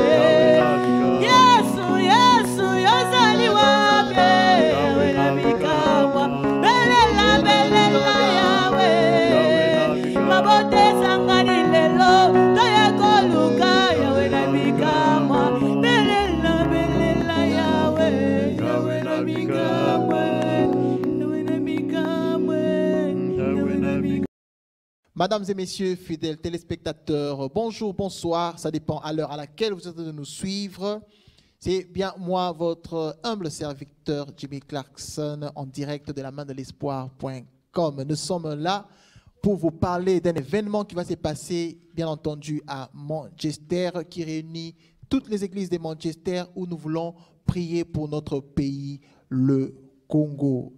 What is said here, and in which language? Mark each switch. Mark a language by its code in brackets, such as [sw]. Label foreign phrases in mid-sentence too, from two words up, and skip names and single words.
[ln] Yesu Yesu yozali wapi Yawe nabikawa. Belela belela Yawe. Mabote sangani lelo toye koluka Yawe nabikawa. Belela belela Yawe. Yawe nabikawa. Yawe nabikawa. Yawe nabikawa. [fr] Mesdames et messieurs, fidèles téléspectateurs, bonjour, bonsoir, ça dépend à l'heure à laquelle vous êtes de nous suivre. C'est bien moi, votre humble serviteur Jimmy Clarkson, en direct de la main de l'espoir.com. Nous sommes là pour vous parler d'un événement qui va se passer, bien entendu, à Manchester, qui réunit toutes les églises de Manchester où nous voulons prier pour notre pays, le Congo.